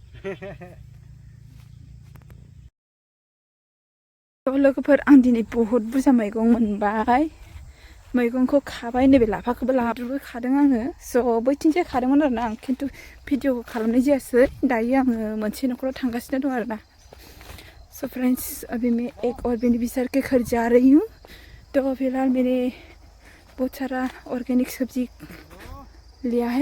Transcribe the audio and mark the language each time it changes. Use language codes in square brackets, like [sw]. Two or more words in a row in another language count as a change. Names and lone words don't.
[brx] लोगोफोर, आं दिनै बहुद बुरजा मैगं मोनबाय। मैगंखौ खाबाय, नैबे लाफाखौबो लाबोबो खादों आङो। स' बैथिंजाय खादोंमोन आरोना आं, खिन्थु भिडिअ खालामनाय जायासै। दायो आङो मोनसे न'खराव थांगासिनो दं आरोना। [en] so friends, [hi] अभी मैं एक और बेनिफिशियरी के घर जा रही हूँ। तो फिलहाल मैंने बहुत सारा ऑर्गेनिक सब्जी लिया है।